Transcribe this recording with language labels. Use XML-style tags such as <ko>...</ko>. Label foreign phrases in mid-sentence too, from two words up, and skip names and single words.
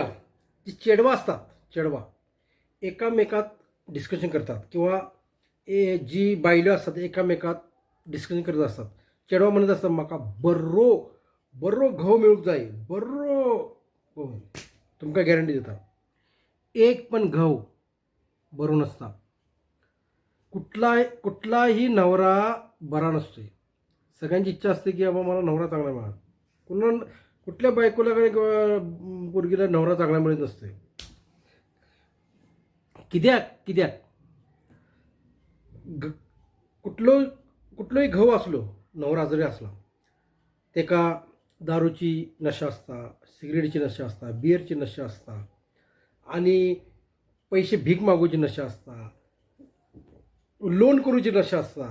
<mr>जी चेडवा असतात, चेडवा एकामेकात डिस्कशन करतात किंवा जी बायलो असतात एकामेकात डिस्कशन करत असतात.</mr> <kok>चेडवा म्हणत असतात म्हाका बरो बरो घोव मेळूंक जाय, बरो घोव. तुमकां गॅरंटी दिता, एक पण घव बरो नसता.</kok> <mr>कुठलाही नवरा बरा नसतोय. सगळ्यांची इच्छा असते की बाबा मला नवरा चांगला मिळाला. कुठल्या बायकोला किंवा पोरगीला नवरा चांगला मिळत नसतोय.</mr> <kok>कित्याक कुठलोही घव असलो, नवरा जरी असला, तेका दारूची नशा असता, सिगरेटची नशा असता, बियरची नशा असता आणि पैसे भीक मागूची नशा असता, लोन करूची नशा असता.</kok>